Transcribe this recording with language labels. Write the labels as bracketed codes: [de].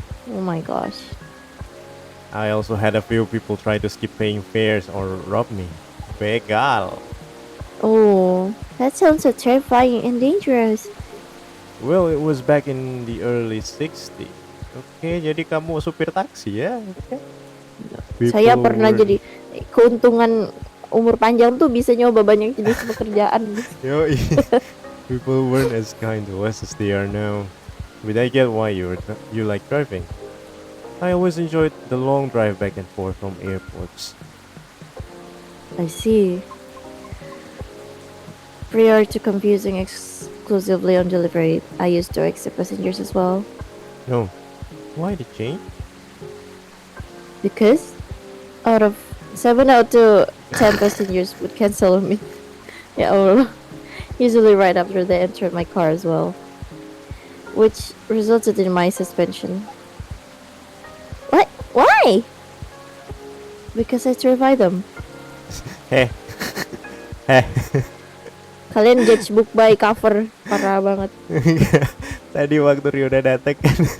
[en] Oh my gosh. I also had a few people try to skip paying fares or rob me. [id] Begal. [en] Oh, that sounds so terrifying and dangerous. Well, it was back in the early 60s. [id] Oke, jadi kamu supir taksi ya? Oke. Saya [en] People [id] pernah [en] were- [id] jadi keuntungan umur panjang tuh bisa nyoba banyak jenis pekerjaan. Yoi. [en] People weren't as kind to us as they are now. But I get why you like driving. I always enjoyed the long drive back and forth from airports. I see. Prior to confusing exclusively on delivery, I used to accept passengers as well. No. Why the change? Because out of 7 out of 10 passengers would cancel on me. [id] Ya Allah. [en] usually right after they entered my car as well, which resulted in my suspension. What? Why? Because I terrify them. Heh, heh. [id] Kalian [en] judge book by cover, [id] parah banget. Tadi waktu Rio udah datang kan.